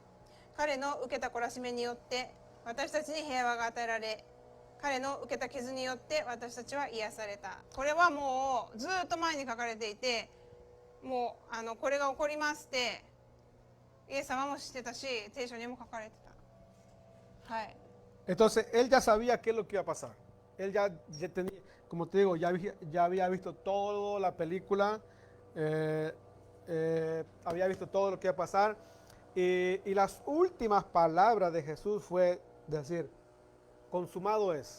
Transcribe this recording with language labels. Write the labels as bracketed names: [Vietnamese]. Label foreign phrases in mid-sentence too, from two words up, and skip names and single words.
[Japanese] 彼の受けた懲らしめによって私たちに平和が与えられ、彼の受けた傷によって私たちは癒された。これはもうずっと前に書かれていて、もうこれが起こりますってイエス様も知ってたし、聖書にも書かれてた。はい。 [Spanish] Entonces él ya sabía qué es lo que iba a pasar. Él ya tenía, como te digo, ya había visto toda la película, había visto todo lo que iba a pasar. Y las últimas palabras de Jesús fue decir, consumado es.